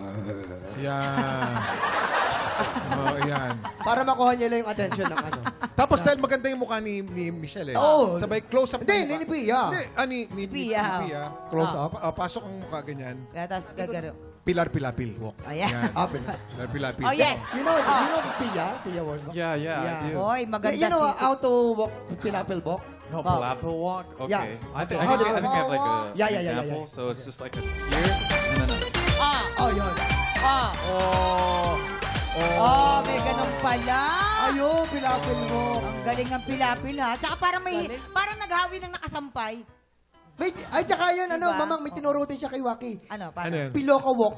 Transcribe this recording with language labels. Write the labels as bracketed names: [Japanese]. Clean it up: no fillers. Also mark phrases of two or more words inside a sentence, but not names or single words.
[Filipino] Yan. Oh, yan. Para makuha niya lang yung attention ng ano. Tapos dahil maganda yung mukha ni Michelle eh. Oo. Sabay [English] close up. [Filipino] Hindi, ni Pia. Hindi, ni Pia. [English] Close up. [Filipino] Pasok ang mukha ganyan. Tapos gagaro. Pilar Pilapil walk. Ayan. Pilar Pilapil. [English] Oh, yes. You know Pia? Pia Wurtzbach? Yeah, Yeah. I do. [Filipino] Oy, maganda [English] You know [Filipino] si... [English] how to walk pilapil walk? No, palapil walk? Okay. Yeah. I think How do I think I have like a Yeah. example. So it's just like a here. No. [Filipino] Oh, yun. Oh. Oh, may ganun pala. Ayun, pilapil walk. Ang galing ng pilapil ha. Tsaka parang parang naghawi ng nakasampay. Ay, tsaka yun, Diba? Mamang, may tinuro din siya kay Waki. Ano, Ano paano? yan? Piloka walk.